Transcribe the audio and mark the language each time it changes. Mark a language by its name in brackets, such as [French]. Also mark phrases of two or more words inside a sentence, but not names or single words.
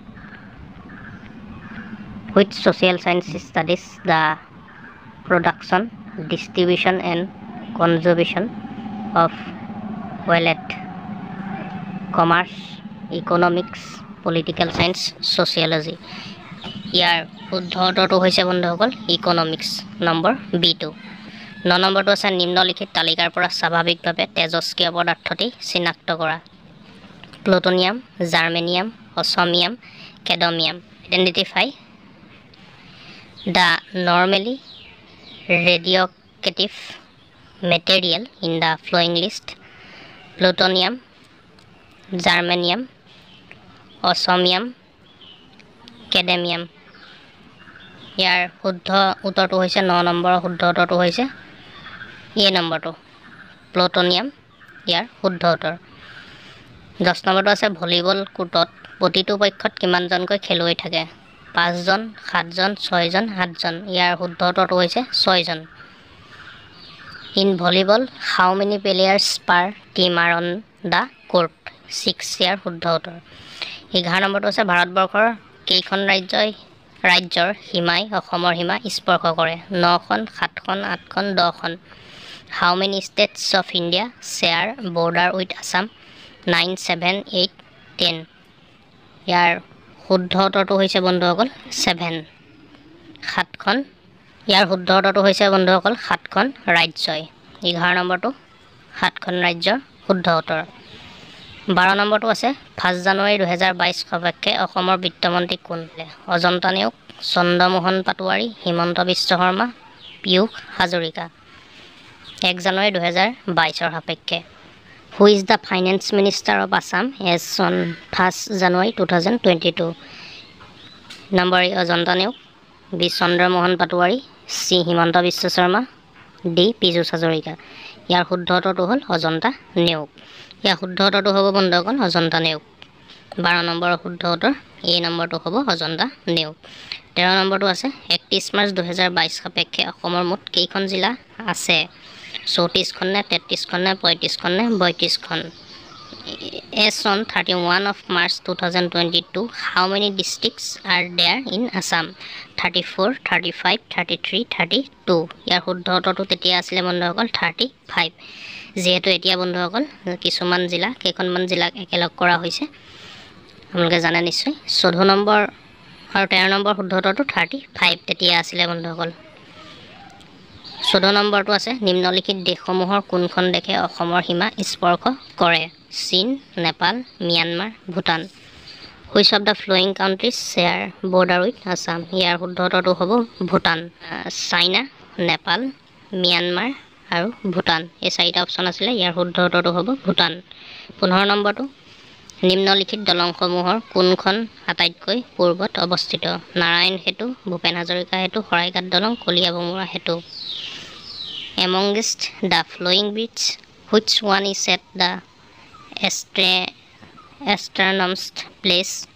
[English] Which social science studies the production, distribution and conservation of wealth, commerce, economics, political science, sociology. [Assamese] ইয়াৰ শুদ্ধ উত্তৰটো হৈছে বন্ধুসকল ইকনমিক্স, নম্বৰ বিটো। 9 নম্বৰটো আছে নিম্নলিখিত তালিকাৰ পৰা স্বাভাৱিকভাৱে তেজস্ক্ৰিয় পদাৰ্থটি চিনাক্ত কৰা। প্লুটোনিয়াম, জার্মেনিয়াম, অসমিয়াম, ক্যাডমিয়াম. Identify the normally radioactive material in the following list: plutonium, germanium, osmium, cadmium. ইয়াৰ শুদ্ধ উত্তৰটো হৈছে 9 নম্বৰৰ শুদ্ধ উত্তৰটো হৈছে এ নম্বৰটো প্লুটোনিয়াম ইয়াৰ শুদ্ধ উত্তৰ 10 নম্বৰটো আছে ভলিবল কোৰ্টত প্ৰতিটো পক্ষত কিমানজনকৈ খেলুৱৈ থাকে 5 জন 7 জন 6 জন 8 জন ইয়াৰ শুদ্ধ উত্তৰটো হৈছে 6 জন [English] In volleyball, how many players per team are on the court? [Assamese] 6 ইয়াৰ শুদ্ধ উত্তৰ 11 নম্বৰটো আছে ভাৰতবৰ্ষৰ কেইখন ৰাজ্যৰ সীমাই অসমৰ সীমা স্পৰ্শ কৰে 9খন 7খন 8খন 10খন [English] How many states of India share border with Assam 9 7 8 10 [Assamese] ইয়াৰ শুদ্ধ উত্তৰটো হৈছে বন্ধুসকল 7 7খন ইয়াৰ শুদ্ধ উত্তৰটো হৈছে বন্ধুসকল 7খন ৰাজ্যই 11 নম্বৰটো 7খন ৰাজ্যৰ শুদ্ধ উত্তৰ 12 নম্বৰটো আছে 5 জানুৱাৰী 2022 সপক্ষে অসমৰ বিত্তমন্ত্ৰী কোন অজন্তা নেওগ চন্দ্ৰমোহন পাটোৱাৰী হিমন্ত বিশ্ব শৰ্মা পিয়ুষ হাজৰিকা 1 জানুৱাৰী 2022 সপক্ষে [English] Who is the finance minister of Assam as on 1st January 2022 নম্বৰ [Assamese] অজন্তা নেওগ বি চন্দ্ৰমোহন পাটোৱাৰী চি হিমন্ত বিশ্ব শৰ্মা ডি পিয়ুষ হাজৰিকা ইয়াৰ শুদ্ধ উত্তৰটো হ'ল অজন্তা নেওগ ইয়াৰ শুদ্ধ উত্তৰটো হ'ব বন্ধুসকল অজন্তা নেওগ 12 নম্বৰৰ শুদ্ধ উত্তৰ এ নম্বৰটো হ'ব অজন্তা নেওগ 13 নম্বৰটো আছে 31 মাৰ্চ 2022 সাপেক্ষে অসমৰ মুঠ কেইখন জিলা আছে 34খন নে 33খন নে 35খন নে 32খন [English] As on 31 of March 2022 how many districts are there in Assam 34 35 33 32 [Assamese] ইয়াৰ শুদ্ধ উত্তৰটো তেতিয়া আছিল বন্ধুসকল 35 যেহেতু এতিয়া বন্ধুসকল কিছুমান জিলা কেইখনমান জিলাক একেলগ কৰা হৈছে আপোনালোকে জানে নিশ্চয় 14 নম্বৰ আৰু 13 নম্বৰ শুদ্ধ উত্তৰটো 35 তেতিয়া আছিল বন্ধুসকল 14 নম্বৰটো আছে নিম্নলিখিত দেশসমূহৰ কোনখন দেশে অসমৰ সীমা স্পৰ্শ কৰে চীন নেপাল মিয়ানমাৰ ভুটান [English] Which of the following countries share border with Assam [Assamese] ইয়াৰ শুদ্ধ উত্তৰটো হ'ব ভুটান চাইনা নেপাল মিয়ানমাৰ আৰু ভুটান এই চাৰিটা অপচন আছিল ইয়াৰ শুদ্ধ উত্তৰটো হ'ব ভুটান 15 নম্বৰটো নিম্নলিখিত দলংসমূহৰ কোনখন আটাইতকৈ পূৰ্বত অৱস্থিত নাৰায়ণ হেতু ভূপেন হাজৰিকা হেতু শৰাইঘাট দলং কলিয়াভোমোৰা হেতু [English] Amongst the following bridges which one is at the easternmost place